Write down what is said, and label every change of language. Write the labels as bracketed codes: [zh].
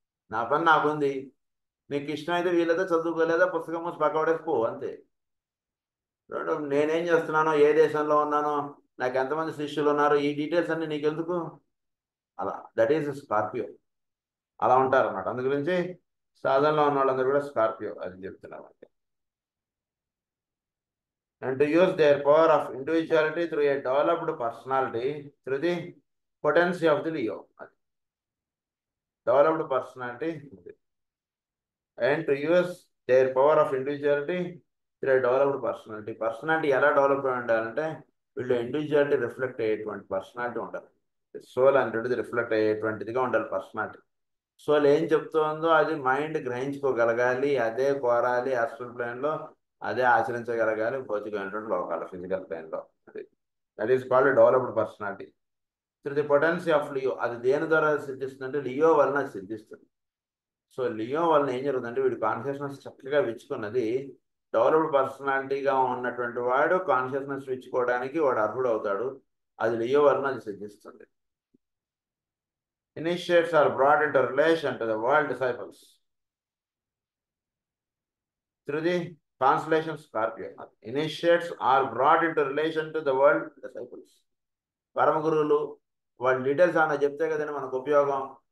[te] నా పని నాకుంది, నీకు ఇష్టమైతే వీళ్ళతో చదువుకోలేదా పుస్తకం మూసి పక్కపడేసిపో, అంతే. నేనేం చేస్తున్నానో, ఏ దేశంలో ఉన్నానో, నాకు ఎంతమంది శిష్యులు ఉన్నారు, ఈ డీటెయిల్స్ అన్ని నీకెందుకు? అలా [en] that is [te] స్కార్పియో. అలా ఉంటారు అన్నమాట. అందు గురించి సాధనలో ఉన్న వాళ్ళందరూ కూడా స్కార్పియో అని చెప్తున్నారు. [en] And to use their power of individuality through a developed personality through the potency of the Leo. Developed personality. And to use their power of individuality through a developed personality. Personality [te] ఎలా develop అయి ఉండాలంటే వీళ్ళు individuality reflect అయ్యేటువంటి personality ఉండాలి. Soul అనేటువంటిది reflect అయ్యేటువంటిదిగా ఉండాలి personality. Soul ఏం చెప్తుందో అది మైండ్ గ్రహించుకోగలగాలి, అదే కోరాలి ఆస్ట్రల్ ప్లేన్లో, అదే ఆచరించగలగాలి భౌతికమైనటువంటి లోకాలు ఫిజికల్ ప్లేన్లో. [en] అది that is called developed personality through the potency of Leo. [te] అది దేని ద్వారా సిద్ధిస్తుందంటే లియో వలన సిద్ధిస్తుంది. సో లియో వలన ఏం జరుగుతుందంటే వీడి కాన్షియస్నెస్ చక్కగా విచ్చుకున్నది. డెవలప్డ్ పర్సనాలిటీగా ఉన్నటువంటి వాడు కాన్షియస్నెస్ విచ్చుకోవడానికి వాడు అర్హుడు అవుతాడు. అది లియో వలన అది సిద్ధిస్తుంది. [en] Initiates are brought into relation to the world disciples through the constellation Scorpio. Initiates are brought into relation to the world disciples. [te] పరమ గురువులు వాళ్ళ డీటెయిల్స్ అన్న చెప్తే కదండి మనకు ఉపయోగం.